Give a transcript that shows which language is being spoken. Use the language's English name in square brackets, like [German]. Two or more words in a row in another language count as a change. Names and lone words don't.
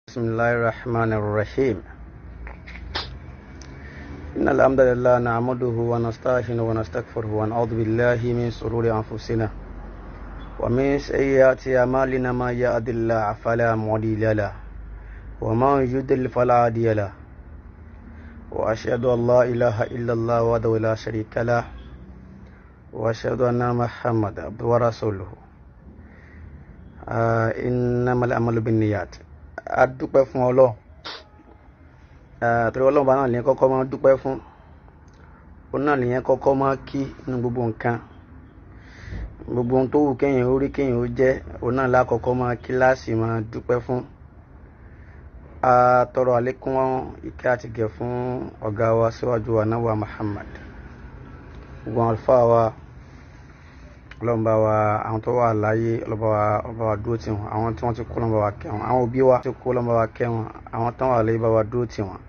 [Arabic] بسم الله الرحمن الرحيم إن الحمد لله نعمده ونستعينه ونستغفره ونعوذ بالله من شرور أنفسنا ومن سيئات أعمالنا ما يهد الله فلا مضل له ومن يضلل فلا هادي له وأشهد أن لا إله إلا الله وحده لا شريك له وأشهد أن محمدا عبده ورسوله إنما الأعمال بالنيات. [Yoruba] A dúpẹ́ fún Ọlọ́run torí Ọlọ́run bá náà lè kọ́kọ́ máa dúpẹ́ fún, òun náà lè kọ́kọ́ máa kí nínú gbogbo nǹkan, gbogbo ohun tó wù kéèyàn ó rí kéèyàn ó jẹ́, òun náà lákọ̀ọ́kọ́ máa kí láàsì máa dúpẹ́ fún. A tọrọ àlékún ìkẹ́ àti gẹ̀ fún ọ̀gá wa síwájú wa náà wa Muhammad, gbogbo àwọn àlùfáà wa Ọlọ́run bá wa, àwọn tó wà láyé Ọlọ́run bá wa dúró tì wọ́n, àwọn tí wọ́n ti kú Ọlọ́run bá wa kẹ́ wọn, àwọn òbí wa tí kú Ọlọ́run bá wa kẹ́ wọn, àwọn tán wà láyé bá wa dúró tì wọ́n.